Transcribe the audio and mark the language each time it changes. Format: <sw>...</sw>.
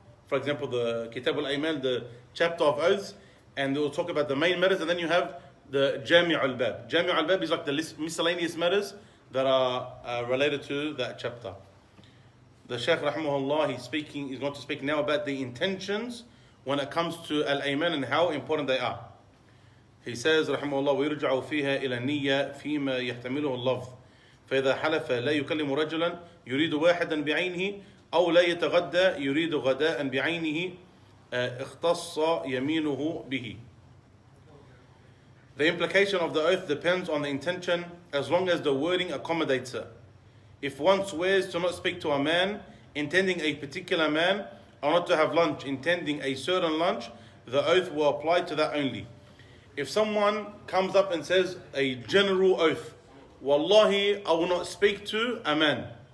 <en>For example, the Kitab al-Ayman, the chapter of oaths, and they will talk about the main matters, and then you have the Jami' al-Bab. Jami' al-Bab is like the miscellaneous matters that are related to that chapter. The Shaykh rahimahullah, he's going to speak now about the intentions when it comes to al-Ayman and how important they are. He says rahimahullah,</en> <ar>ويرجع فيها إلى النية فيما يحتمله اللفظ فإذا حلف لا يكلم رجلا يريد واحدا بعينه أو لا يتغدى يريد غداء بعينه اختص يمينه به.</ar> <en>The implication of the oath depends on the intention as long as the wording accommodates it. If one swears to not speak to a man intending a particular man or not to have lunch intending a certain lunch, the oath will apply to that only. If someone comes up and says a general oath, wallahi, I will not speak to a man.</en>